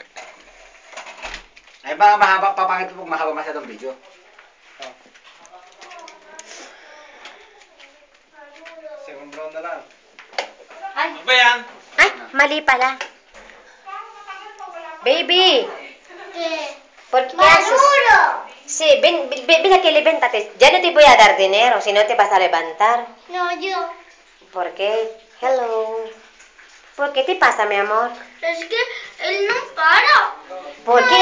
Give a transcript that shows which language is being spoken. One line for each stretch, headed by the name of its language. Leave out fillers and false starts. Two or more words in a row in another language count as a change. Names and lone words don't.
Filipino: Ay ba, mahaba, papangit po kung mahaba masyadong video.
English: Second round
Filipino: na lang. Ano ba yan? Ay, mali pala. Baby!
Spanish: ¿Qué? ¿Por qué haces? ¡Maduro! Sí, ven aquí, levántate. Ya no te voy a dar dinero, si no te vas a levantar. No, yo. ¿Por qué? Hello. ¿Por qué te pasa, mi amor? Es que él no para. ¿Por qué?